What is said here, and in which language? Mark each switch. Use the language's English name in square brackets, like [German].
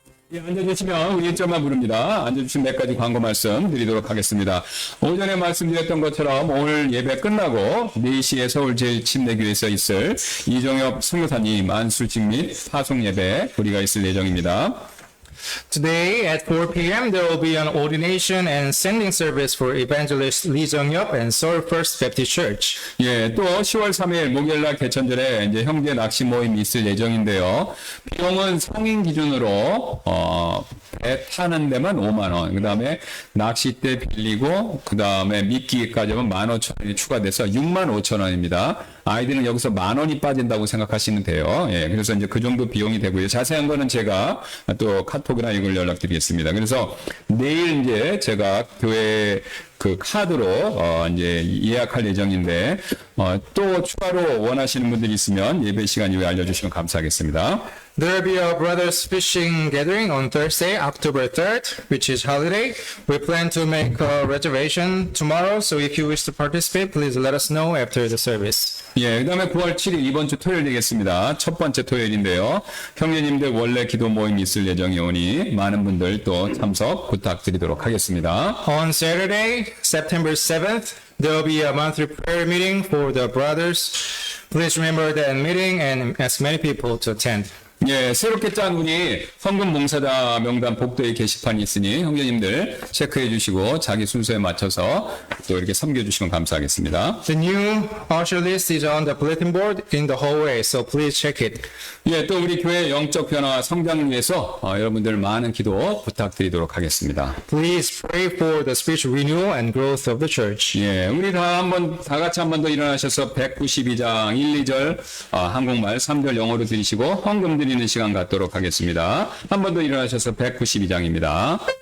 [Korean] 예, 앉아주시면 우리 1절만 부릅니다. 앉아주신 몇 가지 광고 말씀 드리도록 하겠습니다. 오전에 말씀드렸던 것처럼 오늘 예배 끝나고 4시에 서울 제7내교회에서 있을 이종엽 선교사님 안수직 및 파송 예배 우리가 있을 예정입니다. [English] Today at 4 p.m. there will be an ordination and sending service for evangelist Lee Jung-yup and Seoul First Baptist Church. [Korean] 예, 또 10월 3일 목요일날 개천절에 이제 형제 낚시 모임이 있을 예정인데요. 비용은 성인 기준으로 배 타는 데만 5만 원, 그 다음에 낚싯대 빌리고 그 다음에 미끼까지 하면 15,000원이 추가돼서 65,000원입니다. 아이들은 여기서 10,000원이 빠진다고 생각하시면 돼요. 예, 그래서 이제 그 정도 비용이 되고요. 자세한 거는 제가 또 카톡이나 이걸 연락드리겠습니다. 그래서 내일 이제 제가 교회 그 카드로 이제 예약할 예정인데 또 추가로 원하시는 분들이 있으면 예배 시간 이후에 알려주시면 감사하겠습니다. [English] There will be a brothers fishing gathering on Thursday, October 3rd, which is holiday. We plan to make a reservation tomorrow, so if you wish to participate, please let us know after the service. [Korean] 예, 그 다음에 9월 7일 이번 주 토요일 되겠습니다. 첫 번째 토요일인데요. 형제님들 원래 기도 모임이 있을 예정이 오니 많은 분들 또 참석 부탁드리도록 하겠습니다. [English] On Saturday, September 7th, there will be a monthly prayer meeting for the brothers. Please remember that meeting and ask many people to attend. [Korean] 예, 새롭게 짠 우리 헌금 봉사자 명단 복도에 게시판이 있으니 형제님들 체크해 주시고 자기 순서에 맞춰서 또 이렇게 섬겨주시면 감사하겠습니다. [English] The new usher list is on the bulletin board in the hallway, so please check it. [Korean] 예, 또 우리 교회 영적 변화와 성장을 위해서 여러분들 많은 기도 부탁드리도록 하겠습니다. [English] Please pray for the spiritual renewal and growth of the church. [Korean] 예, 우리 다 같이 한 번 더 일어나셔서 192장 1, 2절 한국말 3절 영어로 들으시고 헌금 드리는 시간 갖도록 하겠습니다. 한 번 더 일어나셔서 192장입니다.